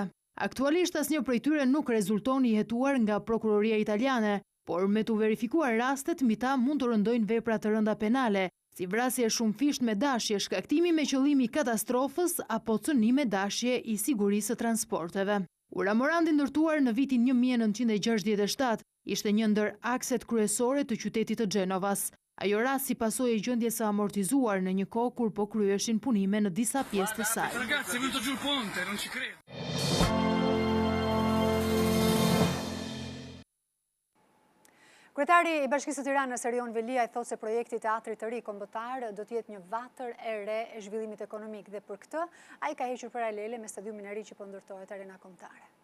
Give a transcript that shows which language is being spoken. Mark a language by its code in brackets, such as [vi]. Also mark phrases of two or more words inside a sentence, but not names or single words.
[sq] Aktualisht asnjë prej tyre nuk rezulton i hetuar nga prokuroria italiane, por me të verifikuar rastet, mbi ta mund të rëndojnë vepra të rënda penale, si vrasje shumëfisht me dashje, shkaktimi me qëllim i katastrofës apo cënim me dashje i sigurisë së transporteve. Ura Morandi ndërtuar në vitin 1967 ishte një ndër akset kryesore të qytetit të Gjenovas. Ajo rast si pasojë e gjendjes së amortizuar në një kohë kur po kryeshin punime në disa pjesë të saj. [it] Ragazzi, venuto giù il ponte, non ci credo. [sq] Kryetari i Bashkisë së Tiranës Erion Velia i thotë se projekti i teatrit të ri kombëtar do të jetë një vatër e re e zhvillimit ekonomik dhe për këtë ai ka hequr paralele me stadiumin e ri që po ndërtohet Arena Kombëtare.